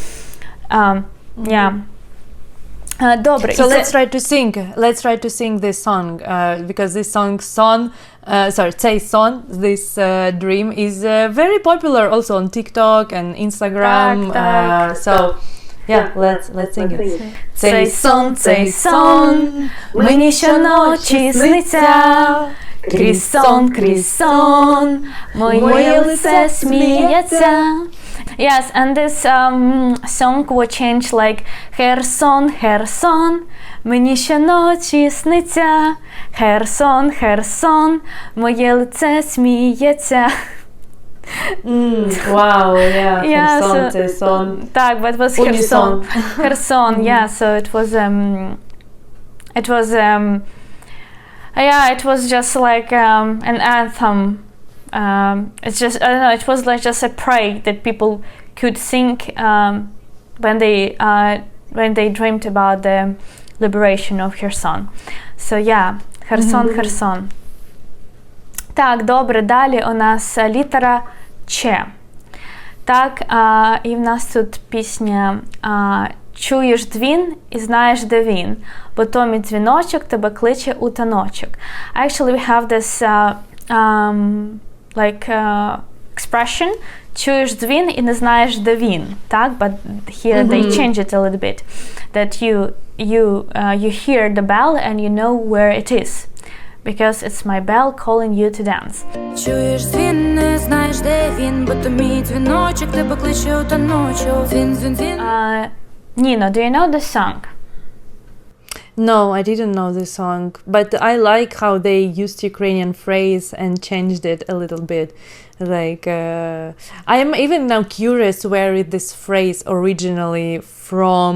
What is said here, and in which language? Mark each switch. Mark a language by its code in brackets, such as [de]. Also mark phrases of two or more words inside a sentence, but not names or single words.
[uk] Добре. [en] So let's try to sing this song, because this this dream is very popular also on TikTok and Instagram. So yeah, let's sing it. [uk] Цей сон, мені щоночі сниться, крізь сон, моє лице сміється. [en] Yes, and this song will change like [uk] Херсон, мені щоночі сниться, Херсон, моє лице сміється. [en] Wow, yeah, Херсон. [uk] Так, [en] but it was Херсон, yeah, so it was just like an anthem. It's just, I don't know, it was like just a prayer that people could sing when they dreamed about the liberation of Kherson. So yeah, Kherson. [uk] Так, добре, далі у нас літера Ч. Так, і в нас тут пісня «Чуєш дзвін і знаєш, де він, бо то мій дзвіночок тебе кличе у таночок». [en] Actually, we have this expression [uk] «Чуєш дзвін і не знаєш, де він». Так, [en] but here they change it a little bit. That you hear the bell and you know where it is. Because it's my bell calling you to dance. [uk] Чуєш дзвін, не знаєш, де він, бо то мій дзвіночок тебе кличе у таночок. Дзвін. [en] Nino, do you know this song? No, I didn't know this song, but I like how they used Ukrainian phrase and changed it a little bit. Like, I am even now curious where is this phrase originally from.